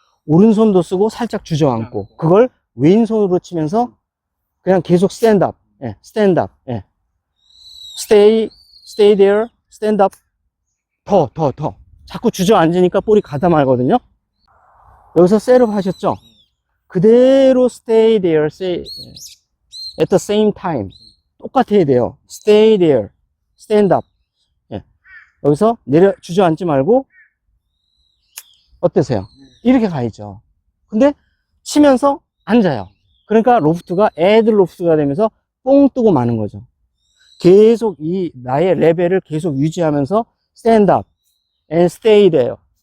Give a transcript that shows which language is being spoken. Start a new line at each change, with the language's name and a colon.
Korean: 오른손도 쓰고 살짝 주저앉고, 그걸 왼손으로 치면서 그냥 계속 스탠드업, 예, 스탠드업, 예.
English: stay there, stand up.
Korean: 더. 자꾸 주저앉으니까 볼이 가다 말거든요. 여기서 셋업 하셨죠? 그대로
English: stay there, at the same time.
Korean: 똑같아야 돼요.
English: stay there, stand up. 예.
Korean: 여기서 주저앉지 말고, 어떠세요? 이렇게 가야죠. 근데 치면서 앉아요. 그러니까 로프트가 애들 로프트가 되면서 뽕 뜨고 마는 거죠. 계속 나의 레벨을 계속 유지하면서
English: stand up and stay there.